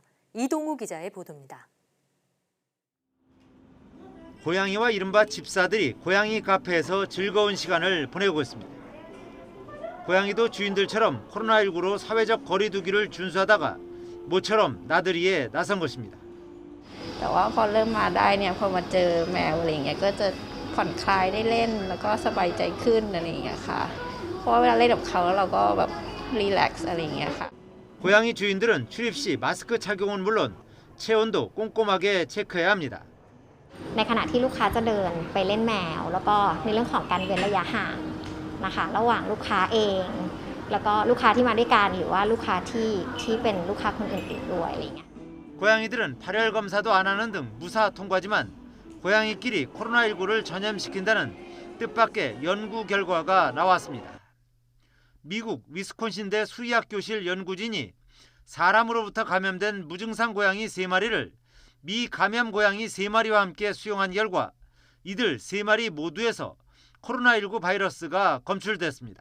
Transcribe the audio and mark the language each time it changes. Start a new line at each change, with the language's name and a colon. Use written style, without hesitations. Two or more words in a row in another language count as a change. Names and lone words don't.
Korean: 이동우 기자의 보도입니다. 고양이와 이른바 집사들이 고양이 카페에서 즐거운 시간을 보내고 있습니다. 고양이도 주인들처럼 코로나19로 사회적 거리 두기를 준수하다가 모처럼 나들이에 나선 것입니다.
Thai: แต่ว่าพอเริ่มมาได้เนี่ยพอมาเจอแมวอะไรอย่างเงี้ยก็จะผ่อนคลายได้เล่นแล้วก็สบายใจขึ้นอะไรอย่างเงี้ยค่ะเพราะว่าเวลาเล่นกับเขาแล้วเราก็แบบรีแลกซ์อะไรอย่างเงี้ยค่ะ
Korean: 고양이 주인들은 출입 시 마스크 착용은 물론 체온도 꼼꼼하게 체크해야 합니다.
Thai: ในขณะที่ลูกค้าจะเดินไปเล่นแมวแล้วก็ในเรื่องของการเว้นระยะห่างนะคะระหว่างลูกค้าเองแล้วก็ลูกค้าที่มาด้วยกันหรือว่าลูกค้าที่เป็นลูกค้าคนอื่นๆด้วยอะไรอย่างเงี้ย
Korean: 고양이들은 발열 검사도 안 하는 등 무사 통과지만 고양이끼리 코로나19를 전염시킨다는 뜻밖의 연구 결과가 나왔습니다. 미국 위스콘신대 수의학교실 연구진이 사람으로부터 감염된 무증상 고양이 3마리를 미감염 고양이 3마리와 함께 수용한 결과 이들 3마리 모두에서 코로나19 바이러스가 검출됐습니다.